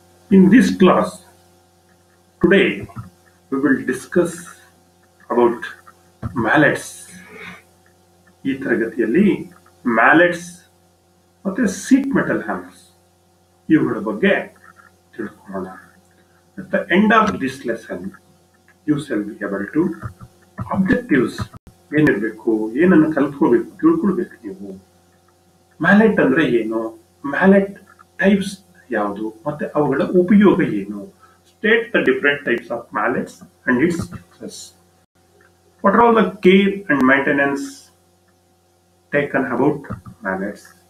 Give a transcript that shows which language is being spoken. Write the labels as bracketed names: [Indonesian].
[English] In this class, today we will discuss about mallets. [Kannada] ಈ ತರಗತಿಯಲ್ಲಿ ಮ್ಯಾಲೆಟ್ಸ್ ಮತ್ತೆ ಸೀಟ್ ಮೆಟಲ್ ಹ್ಯಾಮರ್ಸ್ ಇವುಗಳ ಬಗ್ಗೆ ತಿಳ್ಕೊಳ್ಳೋಣ. [English] At the end of this lesson, you shall be able to objectives [Kannada] ಏನಿರಬೇಕು, ಏನನ್ನು ಕಲ್ತ್ಕೋಬೇಕು, ತಿಳ್ಕೊಳ್ಬೇಕು. ನೀವು ಮ್ಯಾಲೆಟ್ ಅಂದ್ರೆ ಏನು, ಮ್ಯಾಲೆಟ್ ಟೈಪ್ಸ್ ಯಾವುದು, ಮತ್ತೆ ಅವುಗಳ ಉಪಯೋಗ ಏನು, [English] State the different types of mallets and its uses. What are all the care and maintenance taken about mallets.